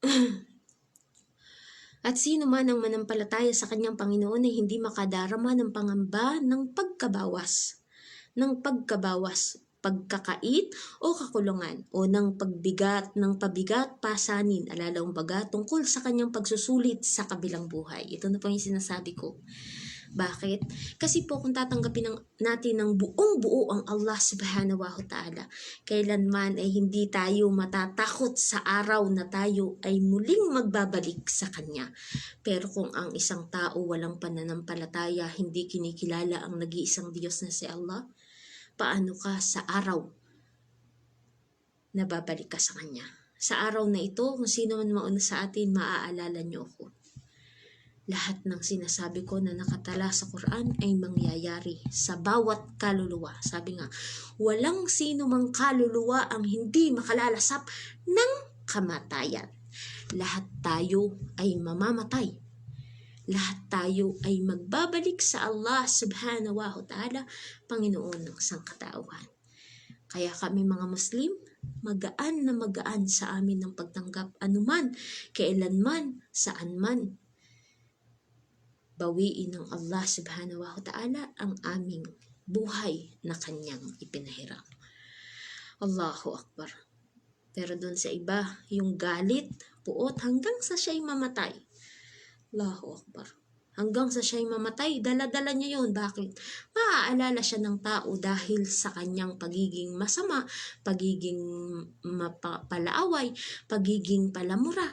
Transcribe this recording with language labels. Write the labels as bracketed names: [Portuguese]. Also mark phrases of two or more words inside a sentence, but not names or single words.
[Filipino] At sino man ang manampalataya sa kanyang Panginoon ay hindi makadarama ng pangamba ng pagkabakit, pagkakait o kakulungan, o ng pabigat, pasanin, alalaong baga tungkol sa kanyang pagsusulit sa kabilang buhay. Ito na po yung sinasabi ko. Bakit? Kasi po kung tatanggapin natin ng buong-buo ang Allah [Arabic] سبحانه وتعالى, [Filipino] kailanman ay hindi tayo matatakot sa araw na tayo ay muling magbabalik sa Kanya. Pero kung ang isang tao walang pananampalataya, hindi kinikilala ang nag-iisang Diyos na si Allah, paano ka sa araw na babalik ka sa Kanya? Sa araw na ito, kung sino man mauna sa atin, maaalala niyo ako. Lahat ng sinasabi ko na nakatala sa Quran ay mangyayari sa bawat kaluluwa. Sabi nga, walang sino mang kaluluwa ang hindi makalalasap ng kamatayan. Lahat tayo ay mamamatay. Lahat tayo ay magbabalik sa Allah [Arabic] سبحانه وتعالى, [Filipino] Panginoon ng sangkatauhan. Kaya kami mga Muslim, magaan na magaan sa amin ng pagtanggap anuman, kailanman, saan man. Bawiin ng Allah [Arabic] سبحانه وتعالى [Filipino] ang aming buhay na Kanyang ipinahiram. [Arabic] الله أكبر. [Filipino] Pero doon sa iba, yung galit, puot, hanggang sa siya'y mamatay. [Arabic] الله أكبر. [Filipino] Hanggang sa siya'y mamatay, dala-dala niya yun. Bakit? Maaalala siya ng tao dahil sa kanyang pagiging masama, pagiging palaaway, pagiging palamura.